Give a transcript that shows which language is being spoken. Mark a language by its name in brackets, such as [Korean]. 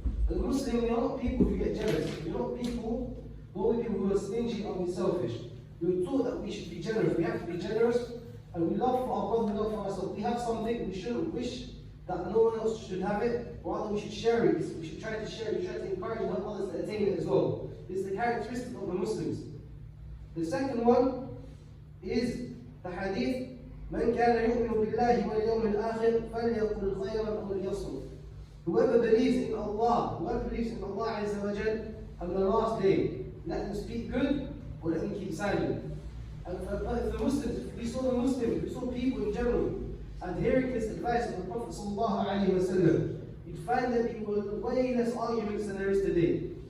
[English] As Muslim, we are not people who get jealous. We are not people who are stingy or selfish. We were taught that we should be generous. We have to be generous, and we love for our brother, we love for ourselves. We have something, we shouldn't wish that no one else should have it. Rather, we should share it. We should try to share it. We try to encourage and help others to attain it as well. This is the characteristic of the Muslims. The second one is the hadith, [Arabic] من كان يؤمن بالله واليوم الآخر فليقل خيرا أو ليصمت. [English] Whoever believes in Allah Azza wa Jal on the last day, let them speak good or let them keep silent. And if the Muslims, if we saw people in general adhering to this advice of the Prophet sallallahu alaihi wasallam, you'd find that there were way less arguments than there is today.